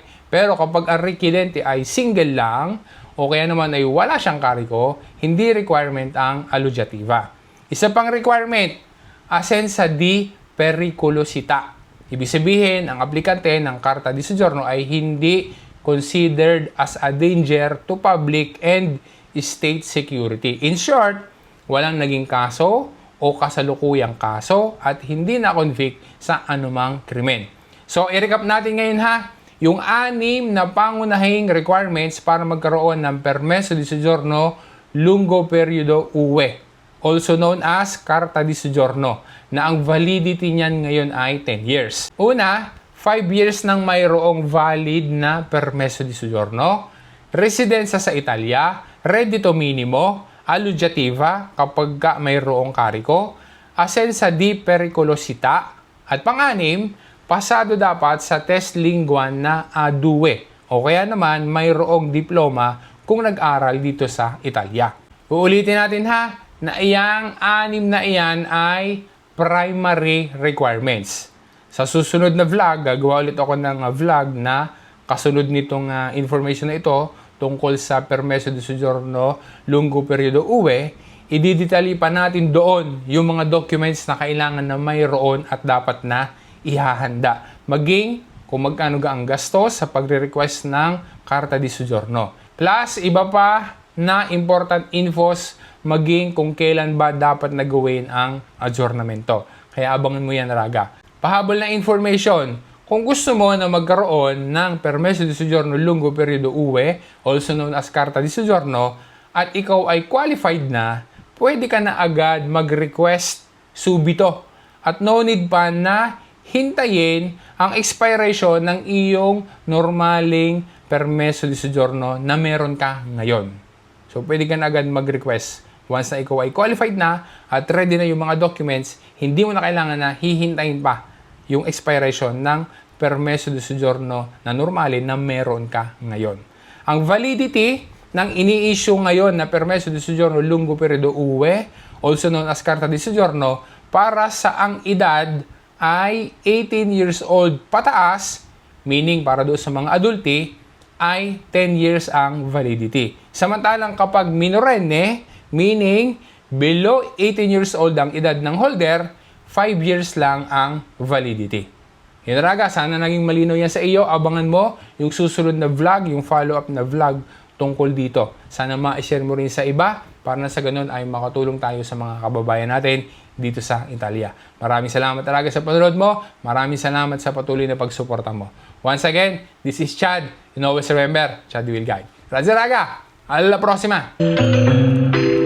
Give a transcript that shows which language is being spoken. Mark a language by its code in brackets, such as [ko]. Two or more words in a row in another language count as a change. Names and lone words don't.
[tl] Pero kapag ang requirente ay single lang, o kaya naman ay wala siyang kariko, hindi requirement ang allogativa. Isa pang requirement, [it] asenza di periculosità. [tl] Ibig sabihin, ang aplikante ng [it] Carta di Soggiorno [tl] ay hindi [en] considered as a danger to public and state security. In short, [tl] walang naging kaso o kasalukuyang kaso at hindi na-convict sa anumang krimen. So, i-recap natin ngayon ha, yung 6 na pangunahing requirements para magkaroon ng [it] permeso di soggiorno lungo periodo UE, [en] also known as [it] Carta di Soggiorno, [tl] na ang validity niyan ngayon ay 10 years. Una, 5 years nang mayroong valid na [it] permeso di soggiorno, [tl] residenza sa Italia, [it] reddito minimo, [tl] allogativa kapag mayroong kariko, [it] asenza di periculosità, [tl] at pang-anim, pasado dapat sa test linguan na A2 o kaya naman mayroong diploma kung nag-aral dito sa Italia. Uulitin natin ha, na iyang 6 na iyan ay [en] primary requirements. [tl] Sa susunod na vlog, gagawa ulit ako ng vlog na kasunod nitong information na ito tungkol sa [it] permeso di soggiorno lungo periodo UE, [tl] ididetali pa natin doon yung mga documents na kailangan na mayroon at dapat na ihahanda. Maging kung magkano ang gastos sa pagre-request ng [it] Carta di Soggiorno. [tl] Plus, iba pa na [en] important infos [tl] maging kung kailan ba dapat na gawin ang adjournamento. Kaya abangan mo yan, Raga. Pahabol na information. Kung gusto mo na magkaroon ng [it] permeso di soggiorno lungo periodo UE, [en] also known as [it] Carta di Soggiorno, [tl] at ikaw ay qualified na, pwede ka na agad mag-request subito. At [en] no need [tl] pa na hintayin ang expiration ng iyong normaling [it] permeso di soggiorno [tl] na meron ka ngayon. So, pwede ka na agad mag-request. Once na ikaw ay qualified na at ready na yung mga documents, hindi mo na kailangan na hihintayin pa yung expiration ng [it] permeso di soggiorno [tl] na normally na meron ka ngayon. Ang validity ng ini-issue ngayon na [it] permeso di soggiorno lungo periodo UE, [en] also known as [it] Carta di Soggiorno, [tl] para sa ang edad ay 18 years old pataas, meaning para doon sa mga adulti, ay 10 years ang validity. Samantalang kapag minorenne, [en] meaning below 18 years old [tl] ang edad ng holder, 5 years lang ang validity. Yun, Raga, sana naging malinaw yan sa iyo. Abangan mo yung susunod na vlog, yung follow-up na vlog tungkol dito. Sana ma-share mo rin sa iba para na sa ganun ay makatulong tayo sa mga kababayan natin dito sa Italia. Maraming salamat talaga sa panonood mo. Maraming salamat sa patuloy na pagsuporta mo. [en] Once again, this is Chad. And always remember, Chad will guide. [it] Raja Raga, alla prossima!